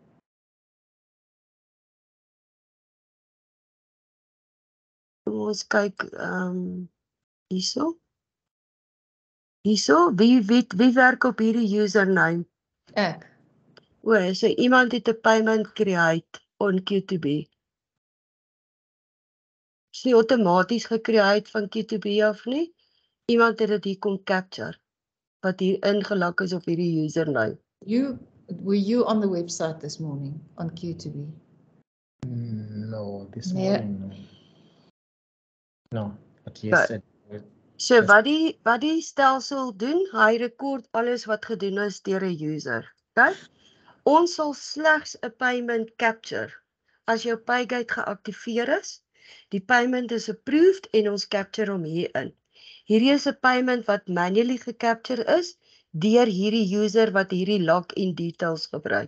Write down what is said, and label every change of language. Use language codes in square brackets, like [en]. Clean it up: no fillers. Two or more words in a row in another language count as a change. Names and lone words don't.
[af] Ons kyk hierso. Hierso, wie werk op hierdie username? Ek. O, so iemand het 'n [en] payment create on Q2B. [af] Is nie outomaties gecreate van Q2B of nie. Iemand het dit hier kom capture wat hier ingelak is op hierdie username. [en] Were you on the website this morning on Q2B? No, this morning no. But yesterday. [af] So wat die stelsel doen, hy rekord alles wat gedoen is deur 'n user. Okay? Ons sal slegs 'n [en] payment capture [af] as jou Paygate geaktiveer is. Die [en] payment is approved [af] en ons capture hom hierin. Hierdie is 'n payment wat manually gecapture is deur hierdie user wat hierdie [en] login details [af] gebruik.